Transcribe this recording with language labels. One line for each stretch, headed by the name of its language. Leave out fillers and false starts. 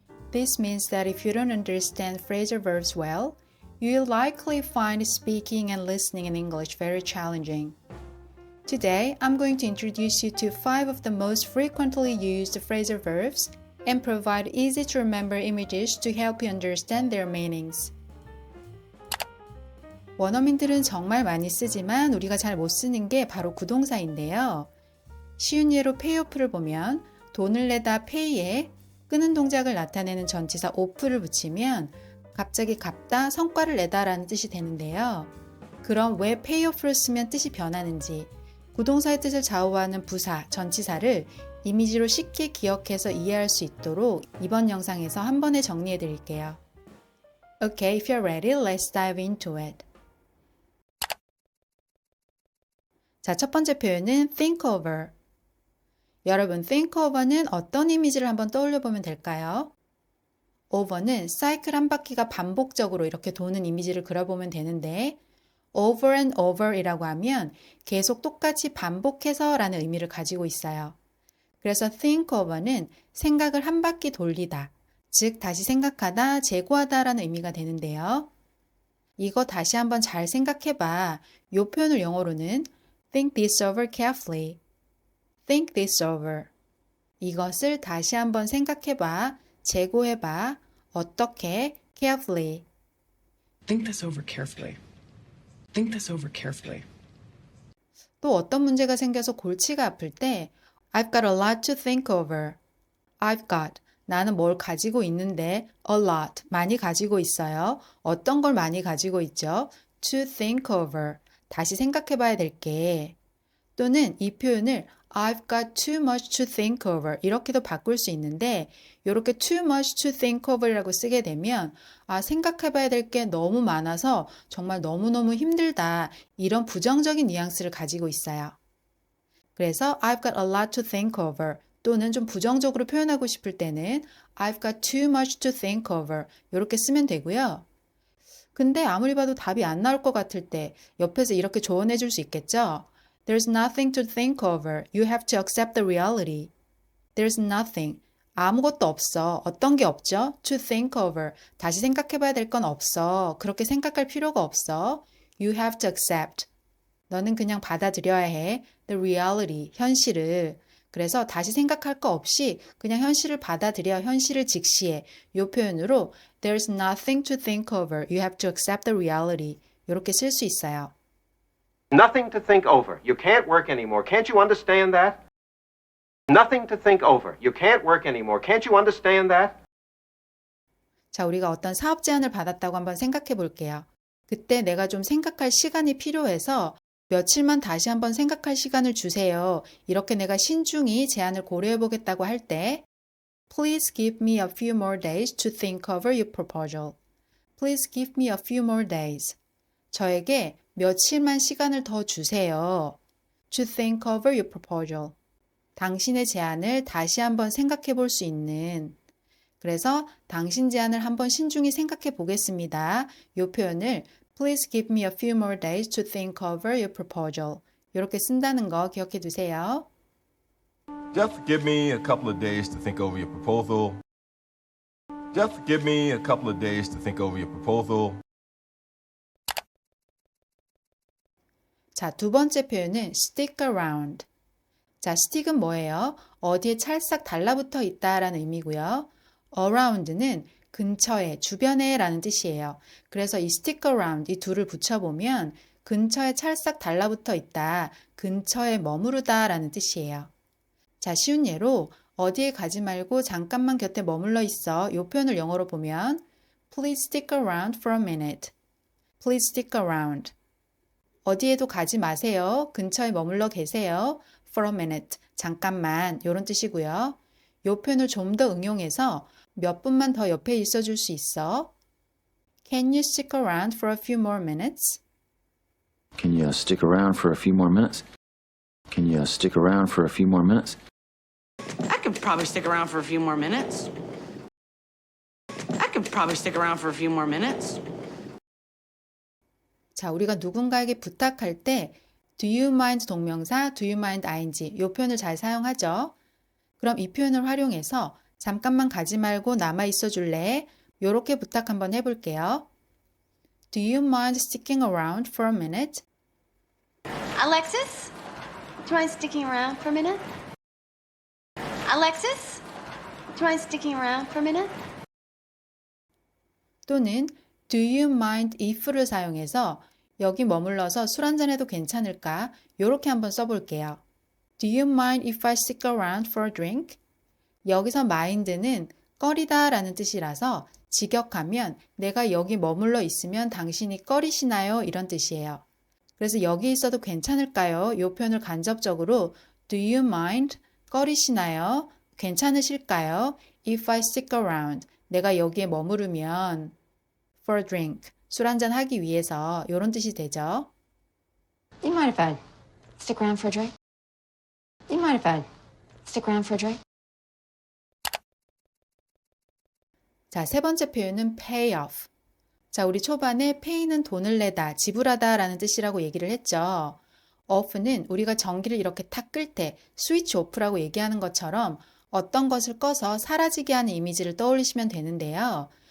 English: This means that if you don't understand phrasal verbs well, you'll likely find speaking and listening in English very challenging. Today, I'm going to introduce you to 5 of the most frequently used phrasal verbs and provide easy to remember images to help you understand their meanings.
Korean: 원어민들은 정말 많이 쓰지만 우리가 잘 못 쓰는 게 바로 구동사인데요. 쉬운 예로 pay오프를 보면 돈을 내다 pay에 끄는 동작을 나타내는 전치사 off를 붙이면 갑자기 갚다, 성과를 내다 라는 뜻이 되는데요. 그럼 왜 payoff를 쓰면 뜻이 변하는지, 구동사의 뜻을 좌우하는 부사, 전치사를 이미지로 쉽게 기억해서 이해할 수 있도록 이번 영상에서 한 번에 정리해 드릴게요.
English: Okay, if you're ready, let's dive into it.
Korean: 자, 첫 번째 표현은 think over. 여러분, think over는 어떤 이미지를 한번 떠올려 보면 될까요? over는 사이클 한 바퀴가 반복적으로 이렇게 도는 이미지를 그려보면 되는데
English: over and over
Korean: 이라고 하면 계속 똑같이 반복해서 라는 의미를 가지고 있어요. 그래서 think over는 생각을 한 바퀴 돌리다, 즉 다시 생각하다, 재고하다 라는 의미가 되는데요. 이거 다시 한번 잘 생각해봐. 이 표현을 영어로는
English: think this over carefully. Think this over.
Korean: 이것을 다시 한번 생각해봐, 재고해봐. 어떻게?
English: Carefully. Think this over carefully. Think this over carefully.
Korean: 또 어떤 문제가 생겨서 골치가 아플 때
English: I've got a lot to think over. I've got.
Korean: 나는 뭘 가지고 있는데
English: a lot.
Korean: 많이 가지고 있어요. 어떤 걸 많이 가지고 있죠?
English: To think over.
Korean: 다시 생각해봐야 될 게. 또는 이 표현을
English: I've got too much to think over
Korean: 이렇게도 바꿀 수 있는데 이렇게
English: too much to think over
Korean: 이라고 쓰게 되면 생각해봐야 될 게 너무 많아서 정말 너무너무 힘들다 이런 부정적인 뉘앙스를 가지고 있어요. 그래서
English: I've got a lot to think over
Korean: 또는 좀 부정적으로 표현하고 싶을 때는
English: I've got too much to think over
Korean: 이렇게 쓰면 되고요. 근데 아무리 봐도 답이 안 나올 것 같을 때 옆에서 이렇게 조언해 줄 수 있겠죠?
English: There's nothing to think over. You have to accept the reality. There's nothing.
Korean: 아무것도 없어. 어떤 게 없죠?
English: To think over.
Korean: 다시 생각해 봐야 될 건 없어. 그렇게 생각할 필요가 없어.
English: You have to accept.
Korean: 너는 그냥 받아들여야 해.
English: The reality.
Korean: 현실을. 그래서 다시 생각할 거 없이 그냥 현실을 받아들여. 현실을 직시해. 이 표현으로
English: There's nothing to think over. You have to accept the reality.
Korean: 이렇게 쓸 수 있어요.
English: Nothing to think over. You can't work anymore. Can't you understand that? Nothing to think over. You can't work anymore. Can't you understand that?
Korean: 자, 우리가 어떤 사업 제안을 받았다고 한번 생각해 볼게요. 그때 내가 좀 생각할 시간이 필요해서 며칠만 다시 한번 생각할 시간을 주세요. 이렇게 내가 신중히 제안을 고려해 보겠다고 할 때
English: Please give me a few more days to think over your proposal. Please give me a few more days.
Korean: 저에게 며칠만 시간을 더 주세요.
English: To think over your proposal.
Korean: 당신의 제안을 다시 한번 생각해 볼 수 있는. 그래서 당신 제안을 한번 신중히 생각해 보겠습니다. 이 표현을
English: Please give me a few more days to think over your proposal.
Korean: 이렇게 쓴다는 거 기억해 두세요.
English: Just give me a couple of days to think over your proposal. Just give me a couple of days to think over your proposal.
Korean: 자, 두 번째 표현은 stick around. 자, stick은 뭐예요? 어디에 찰싹 달라붙어 있다라는 의미고요. around는 근처에, 주변에 라는 뜻이에요. 그래서 이 stick around, 이 둘을 붙여보면 근처에 찰싹 달라붙어 있다, 근처에 머무르다 라는 뜻이에요. 자, 쉬운 예로 어디에 가지 말고 잠깐만 곁에 머물러 있어. 이 표현을 영어로 보면
English: Please stick around for a minute. Please stick around.
Korean: 어디에도 가지 마세요. 근처에 머물러 계세요.
English: For a minute.
Korean: 잠깐만. 이런 뜻이고요. 이 표현을 좀 더 응용해서 몇 분만 더 옆에 있어줄 수 있어?
English: Can you stick around for a few more minutes? Can you stick around for a few more minutes? Can you stick around for a few more minutes? I could probably stick around for a few more minutes. I could probably stick around for a few more minutes.
Korean: 자, 우리가 누군가에게 부탁할 때
English: Do you mind 동명사, do you mind ing
Korean: 이 표현을 잘 사용하죠. 그럼 이 표현을 활용해서 잠깐만 가지 말고 남아 있어 줄래? 요렇게 부탁 한번 해볼게요.
English: Do you mind sticking around for a minute? Alexis? Do you mind sticking around for a minute? Alexis? Do you mind sticking around for a minute?
Korean: 또는
English: Do you mind if
Korean: 를 사용해서 여기 머물러서 술 한잔 해도 괜찮을까? 요렇게 한번 써볼게요.
English: Do you mind if I stick around for a drink?
Korean: 여기서 mind는 꺼리다 라는 뜻이라서 직역하면 내가 여기 머물러 있으면 당신이 꺼리시나요? 이런 뜻이에요. 그래서 여기 있어도 괜찮을까요? 이 표현을 간접적으로
English: Do you mind?
Korean: 꺼리시나요? 괜찮으실까요?
English: If I stick around.
Korean: 내가 여기에 머무르면
English: for a drink.
Korean: 술 한잔 하기 위해서 이런 뜻이 되죠.
English: You mind if I stick around for a drink? You mind if I stick around for a drink?
Korean: 자, 세 번째 표현은 pay off. 자, 우리 초반에 pay는 돈을 내다, 지불하다 라는 뜻이라고 얘기를 했죠. off는 우리가 전기를 이렇게 탁 끌 때 스위치 오프라고 얘기하는 것처럼 어떤 것을 꺼서 사라지게 하는 이미지를 떠올리시면 되는데요.